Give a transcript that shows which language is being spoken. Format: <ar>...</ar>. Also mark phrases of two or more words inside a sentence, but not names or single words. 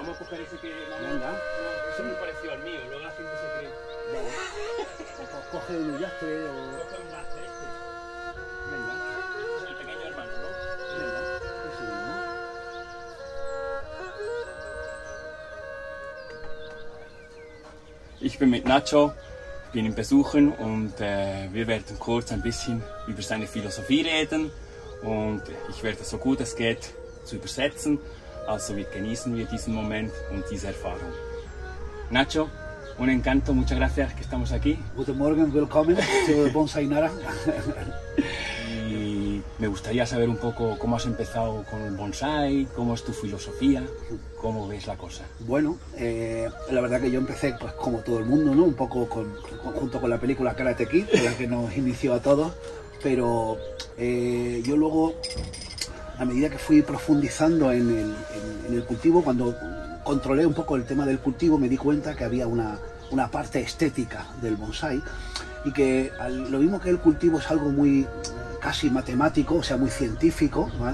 <es>parece que Venga. eso me pareció al mío, luego la gente se cree. Vale. Pues coge un lastre o... Coge un lastre este. Venga, Es el pequeño hermano, ¿no? venga, ese mismo.</es> <de>Ich bin mit Nacho, bin ihn besuchen und wir werden kurz ein bisschen über seine Philosophie reden und ich werde so gut es geht zu übersetzen, also genießen wir diesen Moment und diese Erfahrung.</de> <es>Nacho, un encanto, muchas gracias que estamos aquí.</es> <de>Guten Morgen, willkommen zu Bonsai Nara.</de> <es>Y me gustaría saber un poco cómo has empezado con el bonsai, cómo es tu filosofía, cómo ves la cosa. Bueno, la verdad que yo empecé, pues como todo el mundo, ¿no? Un poco junto con la película Karate Kid, con la que nos inició a todos, pero yo luego, a medida que fui profundizando en el cultivo, cuando controlé un poco el tema del cultivo, me di cuenta que había una parte estética del bonsai y que lo mismo que el cultivo es algo muy casi matemático, o sea, muy científico, ¿vale?</es>